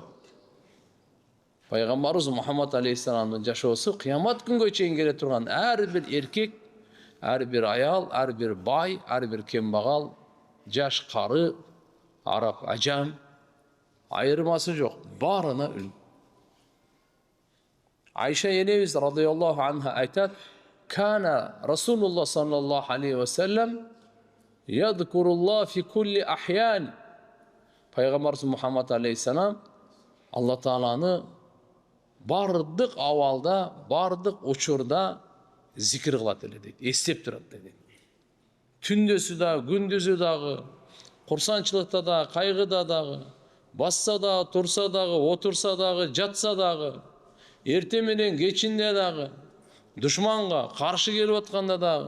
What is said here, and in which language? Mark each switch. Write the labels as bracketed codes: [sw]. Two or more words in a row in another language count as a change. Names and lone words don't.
[ky] Пайгамбарыбыз Мухаммад алейхиссаламдын жашоосу кыямат күнгө чейин келе турган ар бир эркек, ар бир аял, ар бир бай, ар бир кембагал, жаш кары, араб, ажам айырмасы жок, баарына үлгү. Айша энебиз [ar] رضي الله عنها [ky] айтат: [ar] "كان رسول الله صلى الله عليه وسلم يذكر الله في كل أحيان." [ky] Пайгамбарыбыз Мухаммад алейхиссалам Алла Тааланы бардык абалда, бардык учурда зикир кылат эле дейт, эстеп турат дейт. Түндөсү дагы, күндүзү дагы, курсанчылыкта дагы, кайгыда дагы, басса дагы, турса дагы, отурса дагы, жатса дагы, эрте менен кечинде дагы, душманга каршы келип атканда дагы.